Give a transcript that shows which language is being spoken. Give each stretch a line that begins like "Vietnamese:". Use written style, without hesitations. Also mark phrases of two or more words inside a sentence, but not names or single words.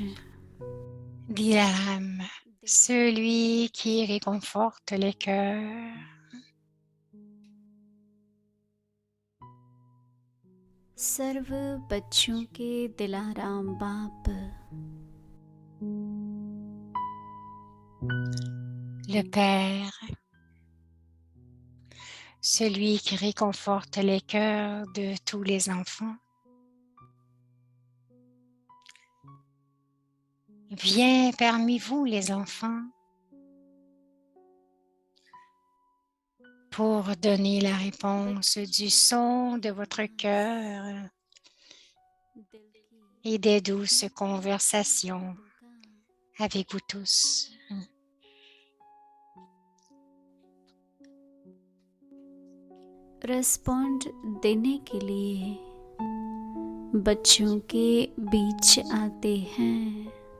French: Dilaram, celui qui réconforte les cœurs.
Hindi: सर्व बच्चों के दिलाराम बाप.
French: Le Père, celui qui réconforte les cœurs de tous les enfants. Viens parmi vous les enfants. pour donner la réponse du son de votre cœur et des douces conversations avec vous tous.
Hindi: रेस्पॉन्ड देने के लिए बच्चों के बीच आते हैं।